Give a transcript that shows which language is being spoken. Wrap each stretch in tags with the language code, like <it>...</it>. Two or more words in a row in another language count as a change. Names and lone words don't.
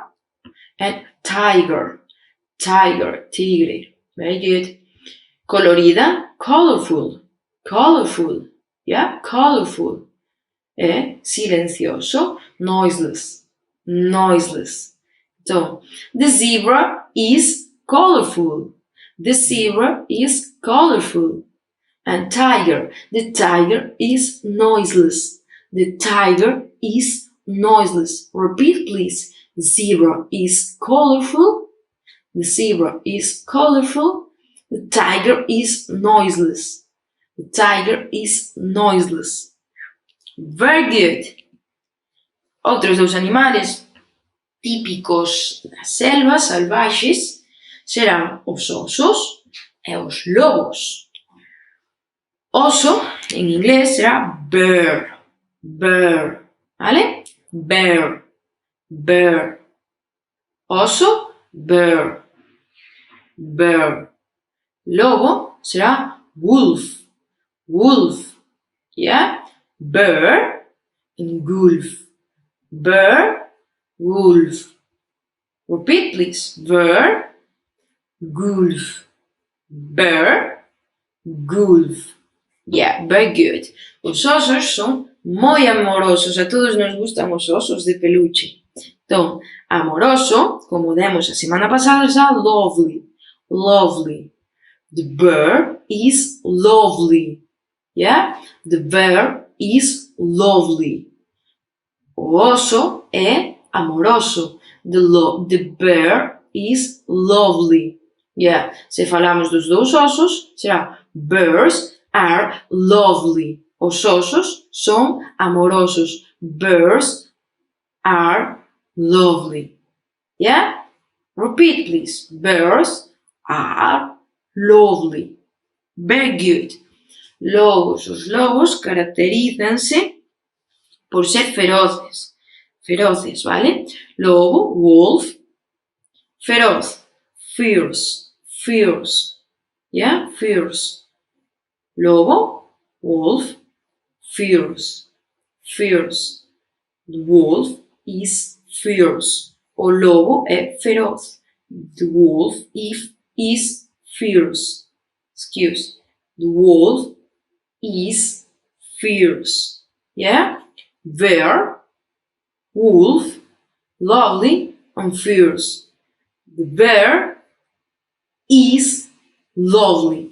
<en>And tiger. Tiger. Tigre. Very good. Colorida. Colorful. Colorful. Yeah? Colorful. Silencioso. Noiseless. Noiseless.</en> <gl>Então,</gl> <en>the zebra is colorful. The zebra is colorful. And tiger. The tiger is noiseless. The tiger is noiseless. Repeat, please. The zebra is colorful. The zebra is colorful. The tiger is noiseless. The tiger is noiseless. Very good.</en> <gl>Outros dous animales típicos das selvas salvaxes serán os osos e os lobos. Oso, en inglés, será bear.</gl> <en>Bear. ¿Vale? Bear. Bear. Oso, bear. Bear.</en> <gl>Lobo será</gl> <en>wolf, wolf, yeah? Bear and wolf, bear, wolf. Repeat, please. Bear, wolf, bear, wolf. Yeah, very good.</en> <gl>Os osos son moi amorosos, a todos nos gustan os osos de peluche. Então, amoroso, como demos a semana pasada, está</gl> <en>lovely, lovely. The bear is lovely. Yeah? The bear is lovely.</en> <gl>O oso é amoroso.</gl> <en>The bear is lovely. Yeah.</en> <gl>Se falamos dos dous osos, será</gl> <en>bears are lovely.</en> <gl>Os osos são amorosos.</gl> <en>Bears are lovely. Yeah? Repeat, please. Bears are lovely. Very good.</en> <gl>Lobos. Os lobos caracterizan-se por ser feroces. Feroces, ¿vale? Lobo, wolf. Feroz,</gl> <en>fierce, fierce. Yeah? Fierce. Lobo, wolf, fierce, fierce. The wolf is fierce.</en> <gl>O lobo é feroz.</gl> <en>The wolf is fierce. Excuse. The wolf is fierce. Yeah? Bear, wolf, lovely and fierce. The bear is lovely.</en>